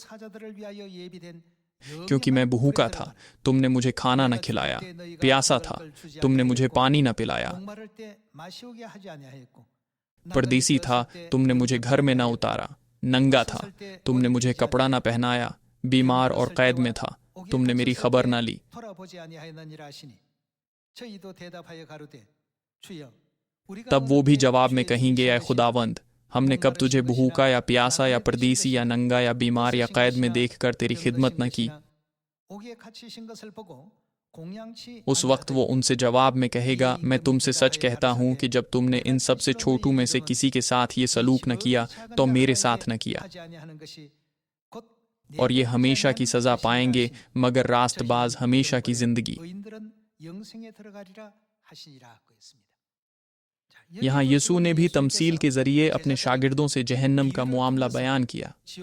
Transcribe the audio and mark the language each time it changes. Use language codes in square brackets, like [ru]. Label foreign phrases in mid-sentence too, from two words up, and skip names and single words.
[ur] کیونکہ میں بھوکا تھا، تم نے مجھے کھانا نہ کھلایا، پیاسا تھا، تم نے مجھے پانی نہ پلایا، پردیسی تھا، تم نے مجھے گھر میں نہ اتارا، ننگا تھا، تم نے مجھے کپڑا نہ پہنایا، بیمار اور قید میں تھا، تم نے میری خبر نہ لی. تب وہ بھی جواب میں کہیں گے، اے خداوند، ہم نے کب تجھے بھوکا یا پیاسا یا پردیسی یا ننگا یا بیمار یا قید میں دیکھ کر تیری خدمت نہ کی. [ko] 옥에 갇히신 것을 보고 공양치 [ur] اس وقت وہ ان سے جواب میں کہے گا، میں تم سے سچ کہتا ہوں کہ جب تم نے ان سب سے چھوٹو میں سے کسی کے ساتھ یہ سلوک نہ کیا تو میرے ساتھ نہ کیا. اور یہ ہمیشہ کی سزا پائیں گے، مگر راستباز ہمیشہ کی زندگی. یہاں یسوع نے بھی تمثیل کے ذریعے اپنے شاگردوں سے جہنم کا معاملہ بیان کیا.